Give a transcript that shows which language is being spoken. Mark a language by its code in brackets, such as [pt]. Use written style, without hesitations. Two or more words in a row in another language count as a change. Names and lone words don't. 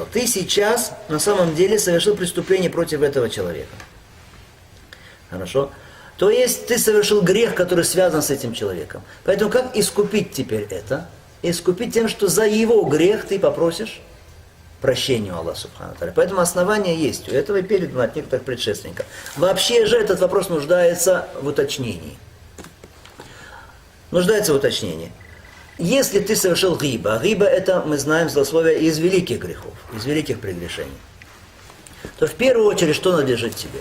[ru] Ты сейчас на самом деле совершил преступление против этого человека. Хорошо? То есть ты совершил грех, который связан с этим человеком. Поэтому как искупить теперь это? Искупить тем, что за его грех ты попросишь прощения у Аллаха [ar] سبحانه وتعالى. [ru] Поэтому основания есть у этого и передано от некоторых предшественников. Вообще же этот вопрос нуждается в уточнении. Нуждается в уточнении. Если ты совершил гиба, гиба это, мы знаем, злословие из великих грехов, из великих прегрешений, то в первую очередь что надлежит тебе?